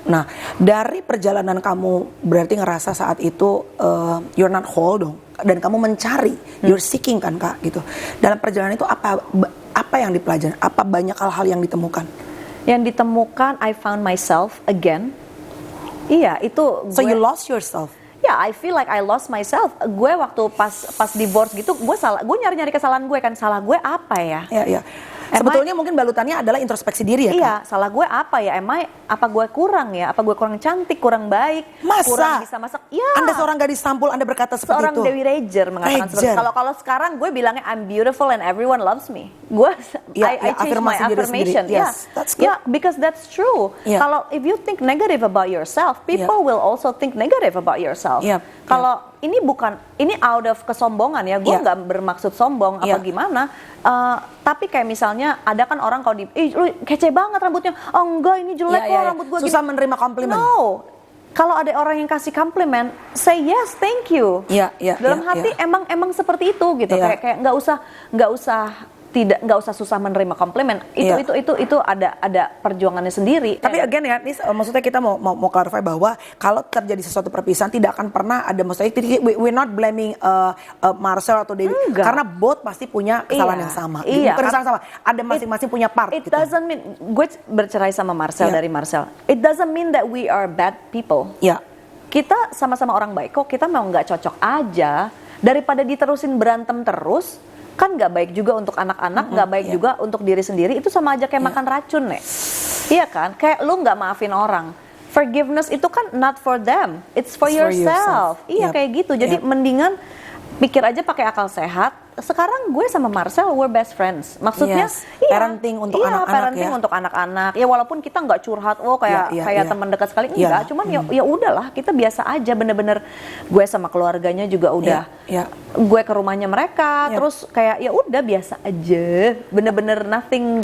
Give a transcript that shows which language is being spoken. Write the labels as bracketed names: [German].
[Indonesian] Nah, dari perjalanan kamu berarti ngerasa saat itu [English] you're not whole [Indonesian] dong, dan kamu mencari, [English] you're seeking [Indonesian] kan Kak gitu. Dalam perjalanan itu apa yang dipelajari? Apa banyak hal-hal yang ditemukan? Yang ditemukan, [English] I found myself again. [Indonesian] Iya, itu. [English] So you lost yourself? I feel like I lost myself. [Indonesian] Gue waktu pas divorce gitu, gue nyari kesalahan gue kan. Salah gue apa ya? Sebetulnya mungkin balutannya adalah introspeksi diri ya Kak? Iya, salah gue apa ya? Apa gue kurang ya? Apa gue kurang cantik, kurang baik, kurang bisa masak? Anda seorang gadis sampul, Anda berkata seperti seorang itu? Seorang Dewi Reger mengatakan seperti itu. Kalau sekarang gue bilangnya [English] I'm beautiful and everyone loves me. I change my affirmation. That's good. Because that's true. [Indonesian] Kalau [English] if you think negative about yourself, people will also think negative about yourself. [Indonesian] Kalau ini [English] out of [Indonesian] kesombongan ya, gue nggak bermaksud sombong apa gimana. Tapi kayak misalnya ada kan orang kalau lu kece banget rambutnya, oh enggak ini jelek kok rambut gue. Susah menerima komplimen. No, kalau ada orang yang kasih komplimen, [English] say yes, thank you. [Indonesian] Dalam hati emang seperti itu gitu. Kayak nggak usah susah menerima komplimen. Itu ada perjuangannya sendiri. Tapi again ya, maksudnya kita mau clarify bahwa kalau terjadi sesuatu perpisahan tidak akan pernah ada, maksudnya [English] we're not blaming [Indonesian] Marcel atau Dewi, karena both pasti punya kesalahan yang sama. Bukan kesalahan sama, ada masing-masing punya part. [English] It doesn't mean [Indonesian] gue bercerai sama Marcel dari Marcel. [English] It doesn't mean that we are bad people. [Indonesian] kita sama-sama orang baik kok, kita mau nggak cocok aja, daripada diterusin berantem terus, kan nggak baik juga untuk anak-anak, nggak baik juga untuk diri sendiri, itu sama aja kayak makan racun, Nek. Iya kan, kayak lu nggak maafin orang. [English] Forgiveness [Indonesian] itu kan [English] not for them, it's for yourself. [Indonesian] Iya kayak gitu, jadi mendingan pikir aja pakai akal sehat. Sekarang gue sama Marcel [English] we're best friends. [Indonesian] Maksudnya parenting untuk anak-anak parenting untuk anak-anak. Ya walaupun kita nggak curhat kayak teman dekat sekali enggak, cuman ya udahlah, kita biasa aja bener-bener gue sama keluarganya juga udah. Gue ke rumahnya mereka, terus kayak ya udah biasa aja. Bener-bener nothing.